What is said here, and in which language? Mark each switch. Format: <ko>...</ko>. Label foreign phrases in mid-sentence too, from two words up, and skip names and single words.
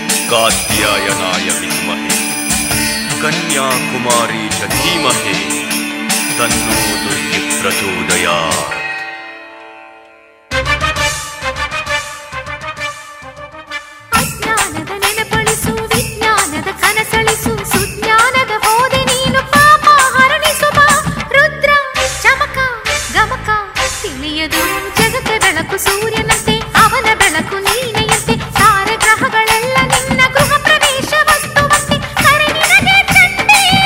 <sa>कात्यायनाय विद्महे कन्याकुमारी च धीमहि तन्नो दुर्गे प्रचोदयात्।</sa> <kn>ಅಜ್ಞಾನದ ನೆನಪಳಿಸು ವಿಜ್ಞಾನದ ಕನಸಳಿಸು ಸುಜ್ಞಾನದ ಹೋದೆ ನೀನು ಪಾಪ ಹರಣಿಸು ಬಾ ರುದ್ರ ಚಮಕ ಗಮಕ ತಿಳಿಯದು ಜಗಕ್ಕೆ ಬೆಳಕು ಸೂರ್ಯನಂತೆ ಅವನ ಬೆಳಕು ನೀನೆಯಂತೆ ತಾರೆ ಗ್ರಹಗಳೆಲ್ಲ ನಿನ್ನ ಗೃಹ ಪ್ರವೇಶ ವಸ್ತುವಂತೆ ಕರೆ ನಿನಗೆ ಚಂಡಿ</kn>